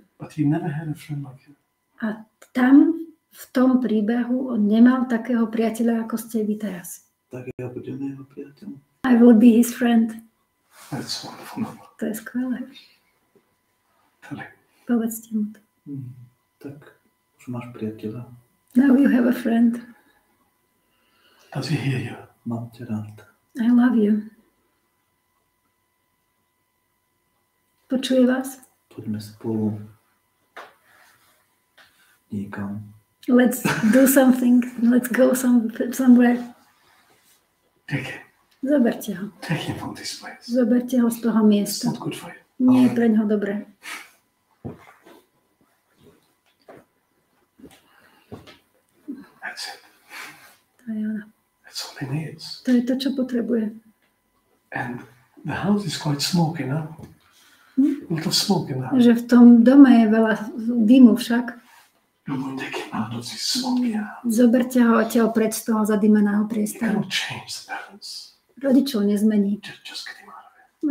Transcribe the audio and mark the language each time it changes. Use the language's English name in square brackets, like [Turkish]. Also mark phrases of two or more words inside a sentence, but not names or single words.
[English] But he never had a friend like you. [Slovak] A tam, v tom príbehu, on nemal takého priateľa, ako ste vy teraz. Tak ja budem jeho priateľ. [English] I will be his friend. That's wonderful. [Slovak] To je skvelé. [English] Tell him. [Slovak] Povedzte mu to. Tak už máš priateľa. [English] Now you have a friend. Does he hear you? [Slovak] Mám ťa rád. [English] I love you. [Slovak] Počuje vás? Poďme spolu niekam. [English] Let's do something. Let's go somewhere. Take him. [Slovak] Zoberte ho. [English] Take him from this place. [Slovak] Zoberte ho z toho [English] It's [Slovak] miesta. [English] not good for you. [Slovak] Nie je pre ňoho dobré. [English] That's it. [Slovak] To je ono. [English] That's all he needs. [Slovak] To je to, čo potrebuje. [English] And the house is quite smoky now. A lot of smoke in the house. [Slovak] Že v tom dome je veľa dymu však. [English] You will take him out of this smoky house. [Slovak] Zoberte ho odtiaľ preč z toho zadimeného [English] You [Slovak] priestoru. [English] cannot change the parents. [Slovak] Rodičov nezmení. [English] Just get him out of it.